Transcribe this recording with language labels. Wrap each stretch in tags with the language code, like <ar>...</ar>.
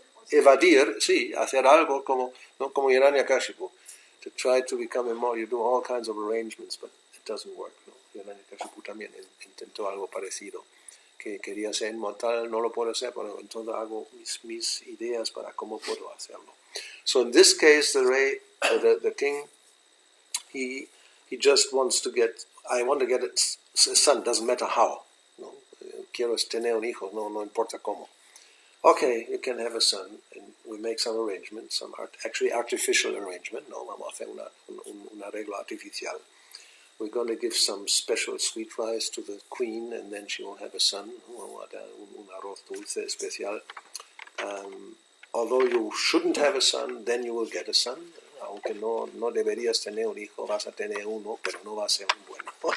<es>Evadir, sí, hacer algo como Hiranyakashipu.</es> <en>To try to become immortal, you do all kinds of arrangements, but it doesn't work.</en> <es>¿No? Hiranyakashipu también intentó algo parecido, que quería ser inmortal, no lo puedo hacer, pero entonces hago mis ideas para cómo puedo hacerlo.</es> <en>So in this case, the king, he just wants to I want to get a son, doesn't matter how.</en> <es>¿No? Quiero tener un hijo, no importa cómo.</es> <en>Okay, you can have a son, and we make some arrangements, actually artificial arrangement.</en> <es>No, vamos a hacer un arreglo artificial.</es> <en>We're going to give some special sweet rice to the queen, and then she will have a son.</en> <es>Un arroz dulce especial.</es> <en>Although you shouldn't have a son, then you will get a son.</en> <es>Aunque no deberías tener un hijo, vas a tener uno, pero no va a ser un bueno.</es>